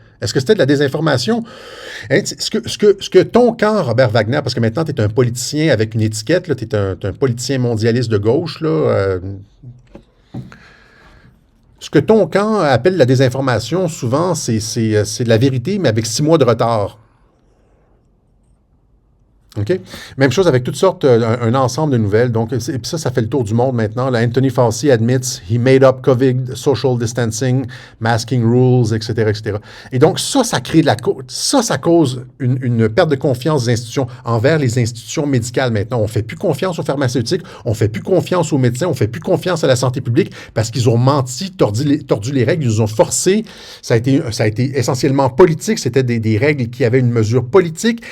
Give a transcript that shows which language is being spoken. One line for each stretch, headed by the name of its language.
French: Est-ce que c'était de la désinformation? Hein, ce que ton camp, Robert Wagner, parce que maintenant, tu es un politicien avec une étiquette, tu es un politicien mondialiste de gauche, là, ce que ton camp appelle la désinformation, souvent, c'est de la vérité, mais avec 6 mois de retard. OK? Même chose avec toutes sortes, un ensemble de nouvelles. Donc, et puis ça fait le tour du monde maintenant.
English: Là, Anthony Fauci admits he made up COVID, social distancing, masking rules, etc., etc.
French: Et donc, ça crée de la ça cause une perte de confiance des institutions envers les institutions médicales maintenant. On ne fait plus confiance aux pharmaceutiques, on ne fait plus confiance aux médecins, on ne fait plus confiance à la santé publique parce qu'ils ont menti, tordu les règles, ils nous ont forcé. Ça a été essentiellement politique. C'était des règles qui avaient une mesure politique.